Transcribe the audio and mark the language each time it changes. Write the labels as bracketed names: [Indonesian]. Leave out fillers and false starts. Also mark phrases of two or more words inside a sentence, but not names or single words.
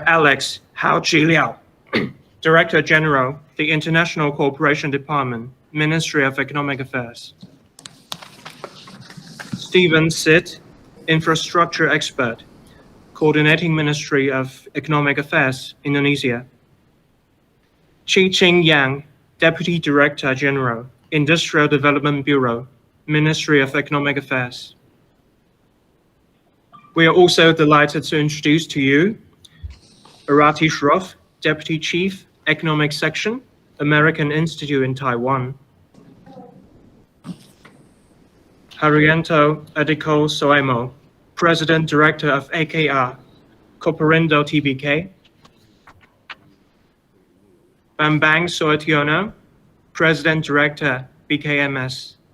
[English] Alex Hao Chi Liao, Director General, the International Cooperation Department, Ministry of Economic Affairs. Stephen Sid, Infrastructure Expert, Coordinating Ministry of Economic Affairs, Indonesia. Chi Ching Yang, Deputy Director General, Industrial Development Bureau, Ministry of Economic Affairs. We are also delighted to introduce to you Arati Shroff, Deputy Chief, Economic Section, American Institute in Taiwan. Harriento Adiko Soemo, President Director of AKR, Cooperando TBK. Bambang Soetiono, President Director, BKMS.